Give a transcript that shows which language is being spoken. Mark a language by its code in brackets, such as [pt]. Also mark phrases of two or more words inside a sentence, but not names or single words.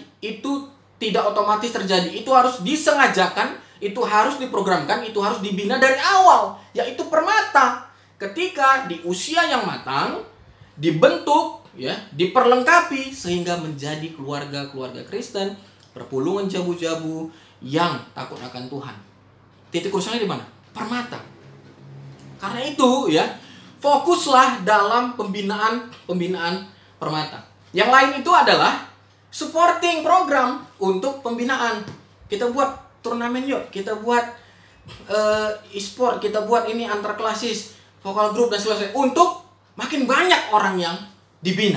[id] Itu tidak otomatis terjadi. Itu harus disengajakan, itu harus diprogramkan, itu harus dibina dari awal. Yaitu Permata. Ketika di usia yang matang, dibentuk, ya, diperlengkapi sehingga menjadi keluarga-keluarga Kristen, [btx] perpulungan jabu-jabu [id] yang takut akan Tuhan. Titik krusialnya di mana? Permata. Karena itu ya, fokuslah dalam pembinaan Permata. Yang lain itu adalah [en] supporting program [id] untuk pembinaan. Kita buat turnamen yuk, kita buat e-sport, kita buat ini antar klasis, vokal group dan sebagainya, untuk makin banyak orang yang dibina.